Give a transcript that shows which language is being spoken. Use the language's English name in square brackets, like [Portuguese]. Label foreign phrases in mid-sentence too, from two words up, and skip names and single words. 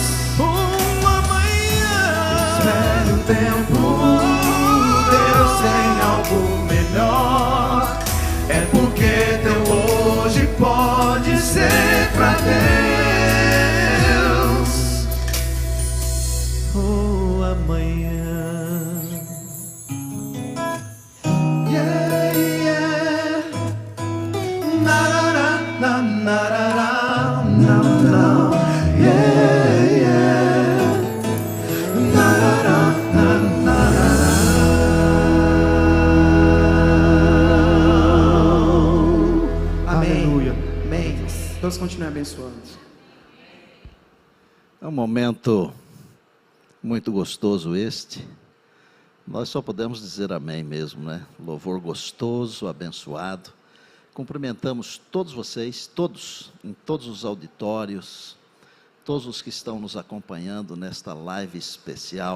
[Portuguese] Amanhã, espere o tempo, Deus tem algo melhor. É porque teu hoje pode ser pra Deus. Oh, amanhã. Yeah, yeah. Na na na na na. Yeah, yeah. Na na na na. Aleluia. Amém. Deus continue abençoando. É um momento muito gostoso este. Nós só podemos dizer amém mesmo, né? Louvor gostoso, abençoado. Cumprimentamos todos vocês, todos, em todos os auditórios, todos os que estão nos acompanhando nesta live especial.